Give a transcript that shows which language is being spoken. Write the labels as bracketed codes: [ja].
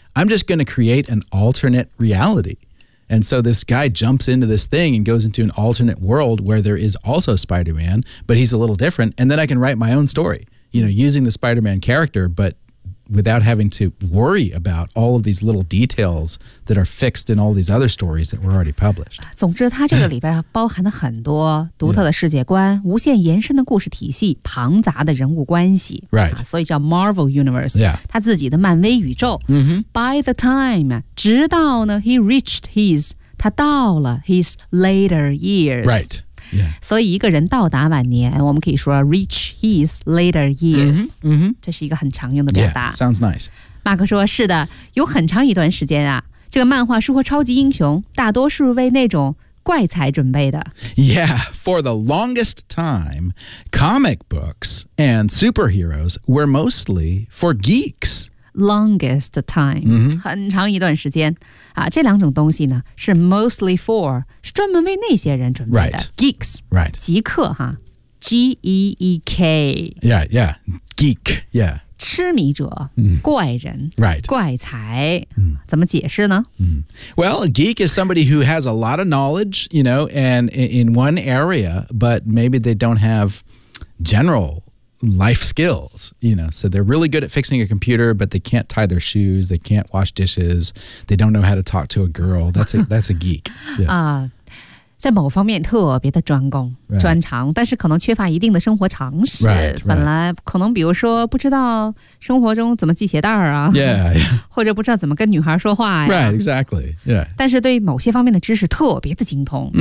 [en] I'm just going to create an alternate reality. And so this guy jumps into this thing and goes into an alternate world where there is also Spider-Man, but he's a little different. And then I can write my own story, you know, using the Spider-Man character, but... without having to worry about all of these little details that are fixed in all these other stories that were already published. [zh] 总之它这个里边包含了很多独特的世界观、yeah. 无限延伸的故事体系庞杂的人物关系。 [en] Right.、 [zh] 啊、所以叫 Marvel Universe. [en] Yeah. [zh] 他自己的漫威宇宙。 Mm-hmm. [en] By the time, [zh] 直到呢 [en] he reached his, [zh] 他到了 [en] his later years. Right.、Yeah. [zh] 所以一个人到达晚年我们可以说 reach, [en] His later years. Mm-hmm, mm-hmm. [zh] 这是一个很常用的表达。 [en] Yeah, sounds nice. [zh] 马克说是的有很长一段时间啊这个漫画书和超级英雄大多数为那种怪才准备的。 [en] Yeah, for the longest time, comic books and superheroes were mostly for geeks. Longest time,、 mm-hmm. [zh] 很长一段时间。啊、这两种东西呢是 [en] mostly for, [zh] 是专门为那些人准备的。 [en] Right. Geeks, right. [zh] 极客哈。G-E-E-K. [en] Yeah, yeah. Geek, yeah. [zh] 痴迷者、mm. 怪人 [en] Right. [zh] 怪才、mm. 怎么解释呢、 mm. [en] Well, a geek is somebody who has a lot of knowledge, you know, and in one area, but maybe they don't have general life skills, you know. So they're really good at fixing a computer, but they can't tie their shoes, they can't wash dishes, they don't know how to talk to a girl. That's a geek. [zh] Yeah. 在某方面特别的专攻、 [en] right. [zh] 专长但是可能缺乏一定的生活常识 [en] right, right. [zh] 本来可能比如说不知道生活中怎么系鞋带啊 [en] yeah, yeah. [zh] 或者不知道怎么跟女孩说话呀 [en] right, exactly. yeah. [zh] 但是对某些方面的知识特别的精通、